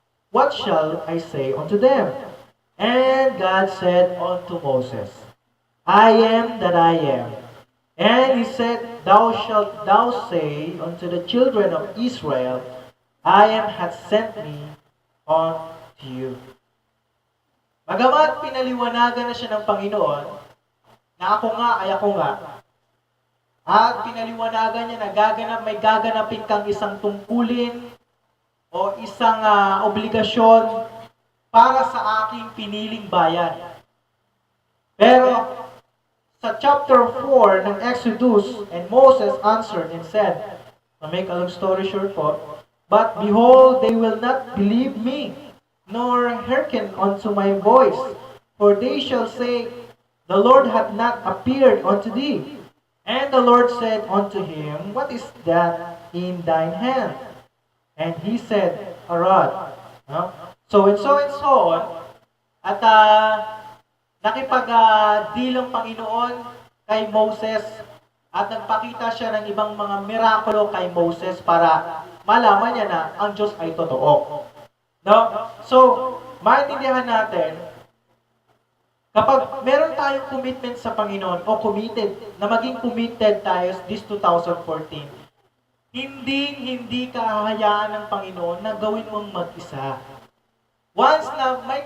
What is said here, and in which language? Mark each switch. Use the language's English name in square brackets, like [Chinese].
[English] What shall I say unto them? And God said unto Moses, I am that I am. And he said, Thou shalt say unto the children of Israel, I am hath sent me unto you. [Filipino] Bagamat pinaliwanagan na siya ng Panginoon, na ako nga ay ako nga, at pinaliwanagan niya na may gaganapin kang isang tungkulin o isang obligasyon para sa aking piniling bayan. Pero sa [English] chapter 4 ng Exodus, and Moses answered and said, to make a long story short po, But behold, they will not believe me, nor hearken unto my voice. For they shall say, The Lord hath not appeared unto thee. And the Lord said unto him, What is that in thine hand? And he said, A rod. No? So and so on. [Filipino] At nakipag-deal ang Panginoon kay Moses at nagpakita siya ng ibang mga mirakulo kay Moses para malaman niya na ang Diyos ay totoo. No? So, maintindihan natin, kapag meron tayong commitment sa Panginoon o na maging committed tayo [English] this 2014, [Filipino] hindi ka hahayaan ng Panginoon na gawin mong mag-isa. Once na